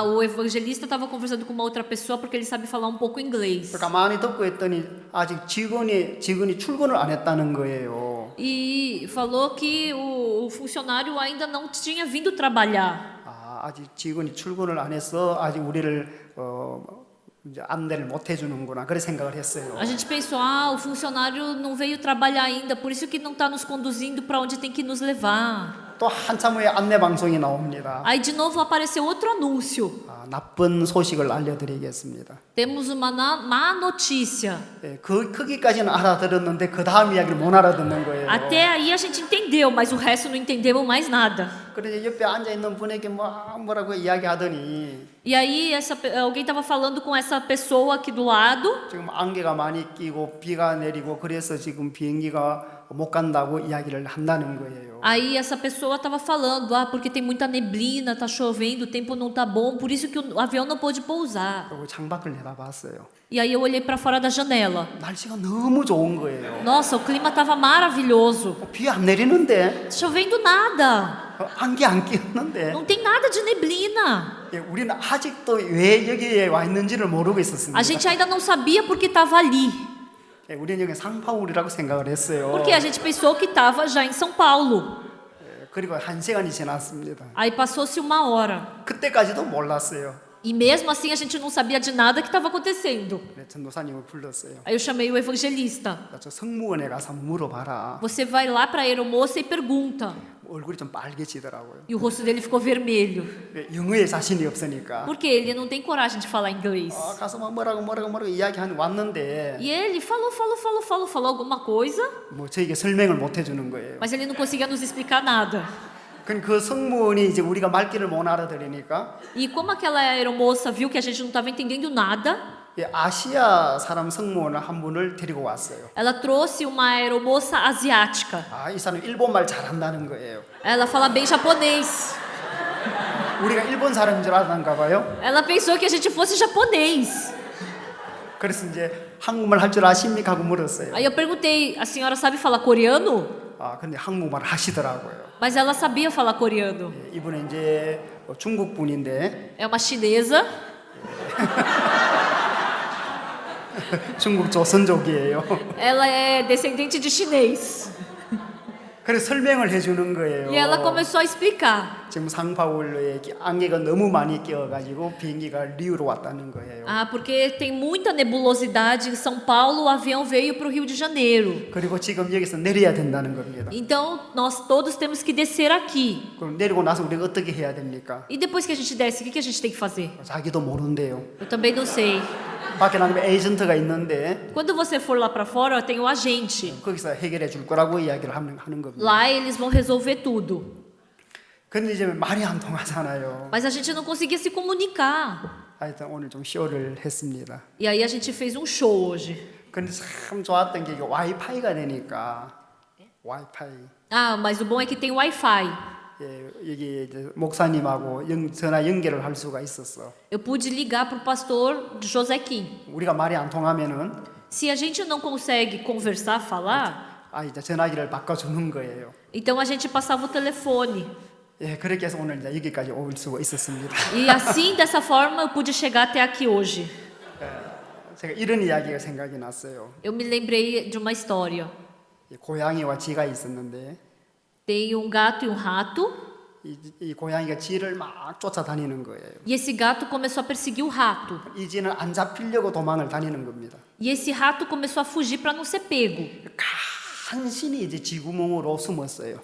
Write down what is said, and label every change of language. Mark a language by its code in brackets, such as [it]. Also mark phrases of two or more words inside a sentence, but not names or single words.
[pt] O evangelista estava conversando com uma outra pessoa porque ele sabe falar um pouco inglês. [ko] 그래서 가만히 듣고 있더니 아직 직원이 출근을 안 했다는 거예요. [pt] E falou que o funcionário ainda não tinha vindo trabalhar. [ko] 아직 직원이 출근을 안 해서 아직 우리를 이제 안내를 못 해주는구나 그래 생각을 했어요. [pt] A gente pensou, o funcionário não veio trabalhar ainda, por isso que não está nos conduzindo para onde tem que nos levar. [ko] 또 한참 후에 안내 방송이 나옵니다. [pt] Aí de novo apareceu outro anúncio. [ko] 나쁜 소식을 알려드리겠습니다. [pt] Temos uma má notícia. [ko] 거기까지는 알아들었는데 그 다음 이야기를 못 알아듣는 거예요. [pt] Até aí a gente entendeu, mas o resto não entendemos mais nada. [ko] 그래서 옆에 앉아 있는 분에게 뭐라고 이야기하더니 [pt] E aí alguém estava falando com essa pessoa aqui do lado. [ko] 지금 안개가 많이 끼고 비가 내리고 그래서 지금 비행기가 못 간다고 이야기를 한다는 거예요. [pt] Aí essa pessoa estava falando, porque tem muita neblina, tá chovendo, o tempo não tá bom, por isso que o avião não pôde pousar. [ko] 그리고 창밖을 내다봤어요. [pt] E aí eu olhei para fora da janela. [ko] 날씨가 너무 좋은 거예요. [pt] Nossa, o clima estava maravilhoso. [ko] 비 안 내리는데 [pt] Chovendo nada. [ko] 안개 안 끼었는데 [pt] Não tem nada de neblina. [ko] 우리는 아직도 왜 여기에 와 있는지를 모르고 있었습니다. [pt] A gente ainda não sabia porque estava ali. [ko] 우리는 여기 상파울이라고 생각을 했어요. [pt] Porque a gente pensou que estava já em São Paulo. [ko] 그리고 1시간이 지났습니다. [pt] Aí passou-se 1 hora. [ko] 그때까지도 몰랐어요. [pt] E mesmo assim a gente não sabia de nada que estava acontecendo. [ko] 전도사님을 불렀어요. [pt] Aí eu chamei o evangelista. [ko] 저 승무원에 가서 한번 물어봐라. [pt] Você vai lá para a aeromoça e pergunta. [ko] 얼굴이 좀 빨개지더라고요. [pt] E o rosto dele ficou vermelho. [ko] 영어에 자신이 없으니까. [pt] Porque ele não tem coragem de falar inglês. [ko] 가서 뭐라고 이야기하는 왔는데 [pt] E ele falou alguma coisa, [ko] 뭐 저에게 설명을 못 해주는 거예요. [pt] mas ele não conseguia nos explicar nada. [ko] 그 승무원이 이제 우리가 말귀를 못 알아들으니까 [pt] E como aquela aeromoça viu que a gente não estava entendendo nada, [ko] 아시아 사람 승무원을 한 분을 데리고 왔어요. [pt] ela trouxe uma aeromoça asiática. [ko] 이 사람 일본말 잘한다는 거예요. [pt] Ela fala bem japonês. [ko] 우리가 일본 사람인 줄 알았는가 봐요. [pt] Ela pensou que a gente fosse japonês. [ko] 그래서 이제 한국말 할 줄 아십니까 하고 물었어요. [pt] Aí eu perguntei, a senhora sabe falar coreano? [ko] 근데 한국말 하시더라고요. [pt] Mas ela sabia falar coreano. [ko] 이분은 이제 중국 분인데 [pt] É uma chinesa. [ko] 중국 조선족이에요. [pt] Ela é descendente de chinês. [ko] 그래서 설명을 해주는 거예요. [pt] E ela começou a explicar. [ko] 지금 상파울로에 안개가 너무 많이 끼어가지고 비행기가 리우로 왔다는 거예요. [pt] Porque tem muita nebulosidade em São Paulo, o avião veio para o Rio de Janeiro. [ko] 그리고 지금 여기서 내려야 된다는 겁니다. [pt] Então, nós todos temos que descer aqui. [ko] 그럼 내리고 나서 우리가 어떻게 해야 됩니까? [pt] E depois que a gente desce, o que a gente tem que fazer? [ko] 자기도 모른대요. [pt] Eu também não sei. [ko] 밖에 나가면 에이전트가 있는데 [pt] Quando você for lá para fora, tem o agente. [ko] 거기서 해결해 줄 거라고 이야기를 하는 겁니다. [pt] Lá eles vão resolver tudo. [ko] 근데 이제 말이 안 통하잖아요. [pt] Mas a gente não conseguia se comunicar. [ko] 하여튼 오늘 좀 쇼를 했습니다. [pt] E aí a gente fez um show hoje. [ko] 근데 참 좋았던 게 이게 와이파이가 되니까 와이파이. [pt] Mas o bom é que tem Wi-Fi. [ko] 여기 이제 목사님하고 전화 연결을 할 수가 있었어. [pt] Eu pude ligar para o pastor José Kim. [ko] 우리가 말이 안 통하면은 [pt] Se a gente não consegue conversar, falar, [ko] 이제 전화기를 바꿔주는 거예요. [pt] então a gente passava o telefone. [ko] 그렇게 해서 오늘 이제 여기까지 올 수가 있었습니다. [pt] E assim, dessa forma, eu pude chegar até aqui hoje. [ko] 제가 이런 이야기가 생각이 났어요. [pt] Eu me lembrei de uma história. [ko] 고양이와 쥐가 있었는데 [pt] Tem um gato e um rato, [ko] 이 고양이가 쥐를 막 쫓아다니는 거예요. [pt] e esse gato começou a perseguir o rato. [ko] 이 쥐는 안 잡히려고 도망을 다니는 겁니다. [pt] E esse rato começou a fugir para não ser pego. [ko] 간신히 이제 쥐구멍으로 숨었어요.